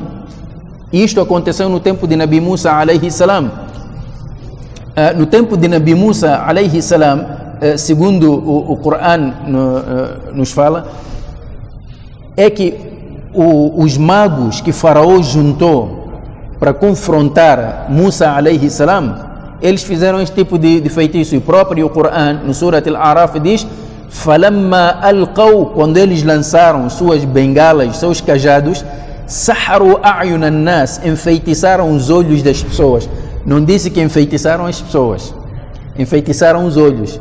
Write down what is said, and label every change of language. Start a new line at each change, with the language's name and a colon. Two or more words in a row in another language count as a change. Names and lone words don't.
Portuguese: Isto aconteceu no tempo de Nabi Musa
Arabic: عليه السلام.
Portuguese: No tempo de Nabi Musa
Arabic: عليه السلام,
Portuguese: segundo o Coran nos fala, é que os magos que Faraó juntou para confrontar Musa
Arabic: عليه السلام,
Portuguese: eles fizeram este tipo de feitiço. E o próprio Coran, no Surat Al-Araf, diz:
Arabic: "فلما ألقوا",
Portuguese: quando eles lançaram suas bengalas, seus cajados,
Arabic: "سحروا أعين الناس",
Portuguese: enfeitiçaram os olhos das pessoas. Não disse que enfeitiçaram as pessoas, enfeitiçaram os olhos.